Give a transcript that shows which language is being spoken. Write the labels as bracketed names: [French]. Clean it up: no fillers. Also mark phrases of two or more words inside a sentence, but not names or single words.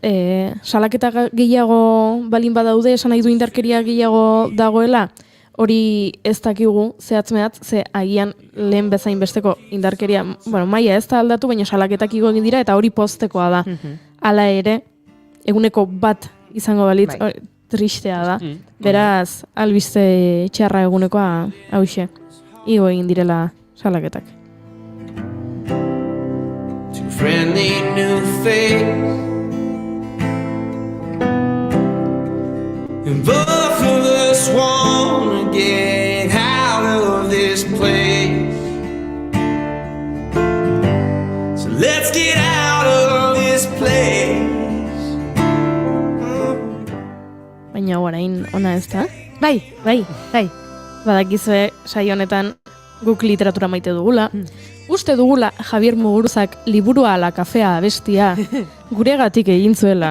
[Basque] Salaketa gehiago balin badaude, esan nahi du indarkeria gehiago dagoela, hori ez dakigu zehatz-mehatz, ze agian lehen bezain besteko indarkeria, maila ez da aldatu, baina salaketak igo egin dira eta hori poztekoa da. Hala ere, 1% izango balitz, tristea da. Beraz, albiste txarra egunekoa hauxe. Igo egin direla salaketak. [English] Friendly new face, and both of us wanna get out of this place. So let's get out of this place. [Basque] Baina orain ona ez da? Bai. Badakizue saio honetan guk literatura maite dugula. Uste dugula Javier Muguruzak liburua ala kafea abestia guregatik egin zuela.